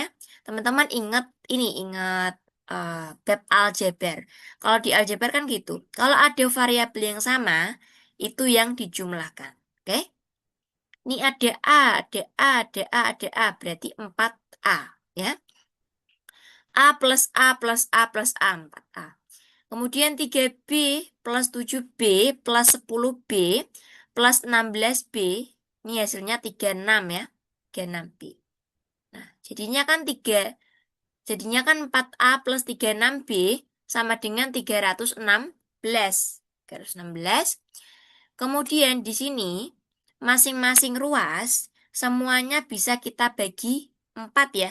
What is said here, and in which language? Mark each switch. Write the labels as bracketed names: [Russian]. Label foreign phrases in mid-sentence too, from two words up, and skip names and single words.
[Indonesian] Teman-teman ingat ini, ingat bab aljabar. Kalau di aljabar kan gitu. Kalau ada variabel yang sama, itu yang dijumlahkan. Oke? Ini ada A, ada A, ada A, ada A. Berarti 4A ya. A plus A plus A plus A, 4A. Kemudian 3B plus 7B plus 10B plus 16B. Ini hasilnya 36 ya. 36B. Nah, jadinya kan 4A plus 36B sama dengan 316. 316. Kemudian di sini masing-masing ruas semuanya bisa kita bagi 4 ya.